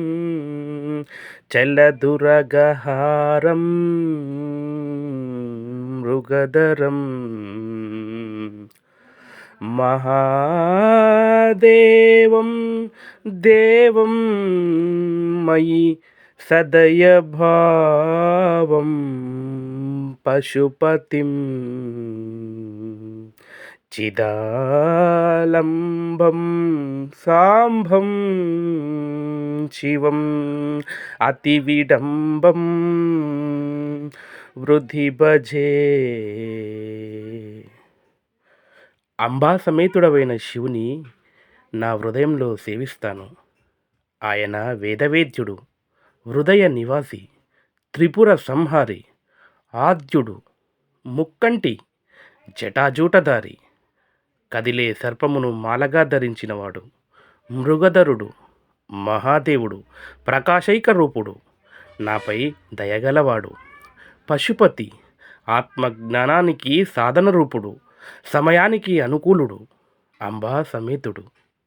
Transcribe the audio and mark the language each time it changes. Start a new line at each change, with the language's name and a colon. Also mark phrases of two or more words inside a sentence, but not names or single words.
Sanskrit: चलदुरगहारं मृगधरं महादेवं देवं मयि सदयभावं पशुपतिं चिदालम्बं साम्भं शिवम् अतिविडम्बं వృద్ధి భజే.
Telugu: అంబా సమేతుడవైన శివుని నా హృదయంలో సేవిస్తాను. ఆయన వేదవేద్యుడు, హృదయ నివాసి, త్రిపుర సంహారి, ఆద్యుడు, ముక్కంటి, జటాజూటధారి, కదిలే సర్పమును మాలగా ధరించినవాడు, మృగధరుడు, మహాదేవుడు, ప్రకాశైక రూపుడు, నాపై దయగలవాడు, పశుపతి, ఆత్మజ్ఞానానికి సాధన రూపుడు, సమయానికి అనుకూలుడు, అంబా సమేతుడు.